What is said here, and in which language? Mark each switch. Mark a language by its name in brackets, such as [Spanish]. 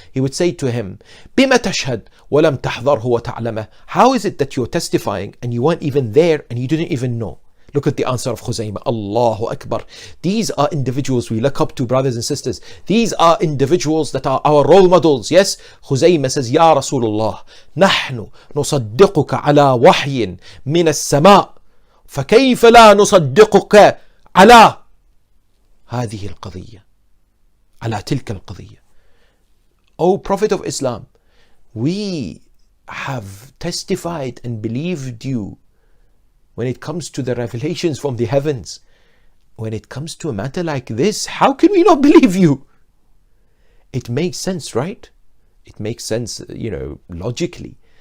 [English] He would say to him, [Arabic] بِمَ تَشْهَدْ وَلَمْ تَحْضَرْهُ وَتَعْلَمَهُ. [English] How is it that you're testifying and you weren't even there and you didn't even know? Look at the answer of KHUZAIMA. Allahu Akbar. These are individuals we look up to, brothers and sisters. These are individuals that are our role models. Yes, KHUZAIMA says, [Arabic] Ya Rasulullah, نحن نصدقك على وحي من السماء فكيف لا نصدقك على هذه القضية على تلك القضية. [English] O Prophet of Islam, we have testified and believed you when it comes to the revelations from the heavens. When it comes to a matter like this, how can we not believe you? It makes sense, right? It makes sense, logically.